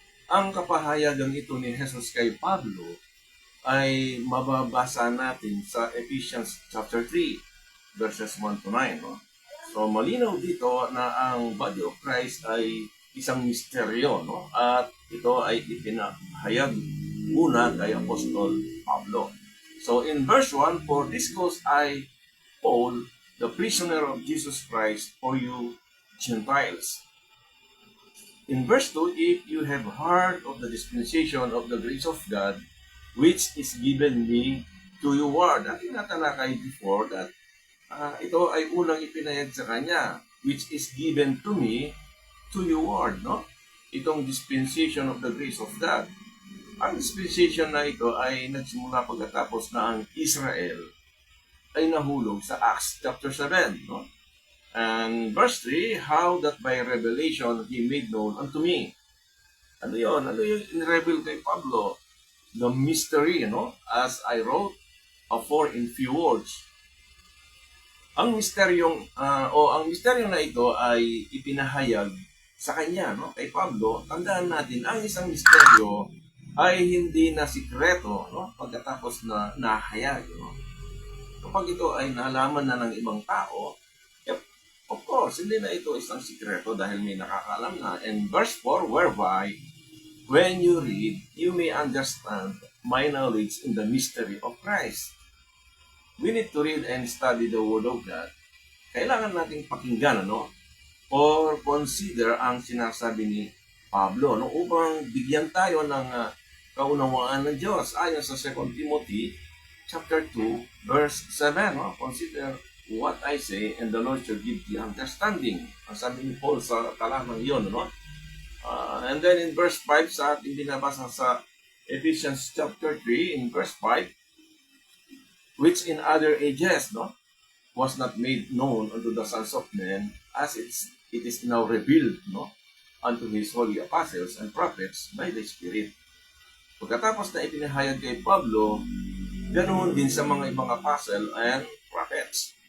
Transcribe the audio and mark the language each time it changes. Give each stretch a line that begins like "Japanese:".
Filipino: Ang kapahayagan ito ni Jesus kay Pablo ay mababasa natin sa Ephesians chapter 3, verses 1 to 9. So malinaw dito na ang body of Christ ay isang misteryo, at ito ay ipinahayag muna kay Apostol Pablo.
English: So in verse 1, for this cause I, Paul, the prisoner of Jesus Christ, for you Gentiles. In verse 2, if you have heard of the dispensation of the grace of God, which is given me to you word.
Filipino: Ating natalakay before that ito ay unang ipinayag sa kanya,
English: which is given to me to you word,
Filipino: itong
English: dispensation of the grace of God.
Filipino: Ang dispensation na ito ay nagsimula pagkatapos na ang Israel ay nahulog sa Acts chapter 7.
English: And verse 3, how that by revelation he made known unto me.
Filipino: Ano yun? Ano yung in-reveal kay Pablo?
English: The mystery, as I wrote afore in few words.
Filipino: Ang misteryong, ang misteryo na ito ay ipinahayag sa kanya, kay Pablo. Tandaan natin, ang isang misteryo ay hindi na sikreto pagkatapos na nahayag. Kapag ito ay nalaman na ng ibang tao,
English: of course,
Filipino: hindi na ito isang sikreto dahil may nakakalam na.
English: And verse 4, whereby, when you read, you may understand my knowledge in the mystery of Christ. We need to read and study the Word of God.
Filipino: Kailangan nating pakinggan, or consider ang sinasabi ni Pablo, upang bigyan tayo ng kaunawaan ng Diyos. Ayon sa
English: 2 Timothy chapter 2, verse 7, consider what I say, and the Lord shall give thee understanding.
Filipino: Ang sabi ni Paul sa talamang iyon,
English: and then in verse 5, sa ating binabasa sa Ephesians chapter 3, in verse 5, which in other ages, was not made known unto the sons of men, as it is now revealed, unto his holy apostles and prophets by the Spirit.
Filipino: Pagkatapos na ipinahayag kay Pablo, ganoon din sa mga ibang
English: apostle and prophets.